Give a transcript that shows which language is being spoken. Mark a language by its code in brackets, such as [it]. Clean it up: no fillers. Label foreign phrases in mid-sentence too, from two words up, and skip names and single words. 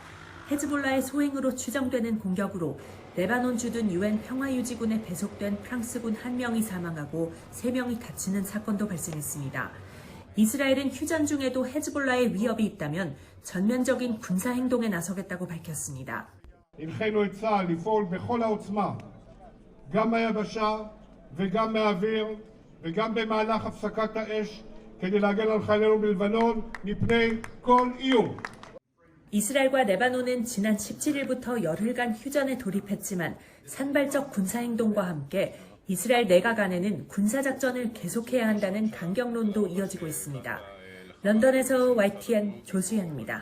[ko] 헤즈볼라의 소행으로 추정되는 공격으로 레바논 주둔 유엔 평화유지군에 배속된 프랑스군 1명이 사망하고 3명이 다치는 사건도 발생했습니다. 이스라엘은 휴전 중에도 헤즈볼라의 위협이 있다면 전면적인 군사 행동에 나서겠다고 밝혔습니다. [he] הנחינו את צה"ל לפעול בכל העוצמה, גם מהיבשה וגם מהאוויר וגם במהלך הפסקת האש כדי להגן על חיילינו בלבנון מפני כל איום. [ko] 이스라엘과 레바논은 지난 17일부터 열흘간 휴전에 돌입했지만 산발적 군사행동과 함께 이스라엘 내각 안에는 군사작전을 계속해야 한다는 강경론도 이어지고 있습니다. 런던에서 YTN 조수연입니다.